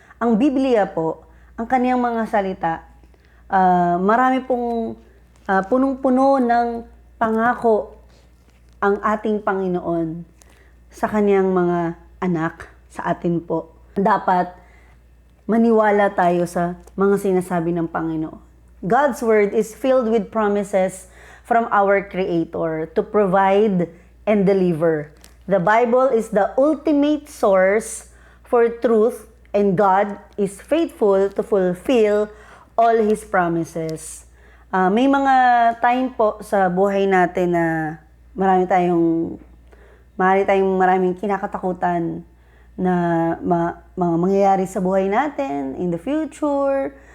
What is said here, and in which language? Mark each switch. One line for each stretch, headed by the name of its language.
Filipino: Ang Biblia po, ang kaniyang mga salita, marami pong punong-puno ng pangako ang ating Panginoon sa kaniyang mga anak, sa atin po. Dapat maniwala tayo sa mga sinasabi ng Panginoon.
English: God's Word is filled with promises from our Creator to provide and deliver. The Bible is the ultimate source for truth, and God is faithful to fulfill all His promises.
Filipino: May mga time po sa buhay natin na marami tayong maraming kinakatakutan na mga mangyayari sa buhay natin
English: in the future.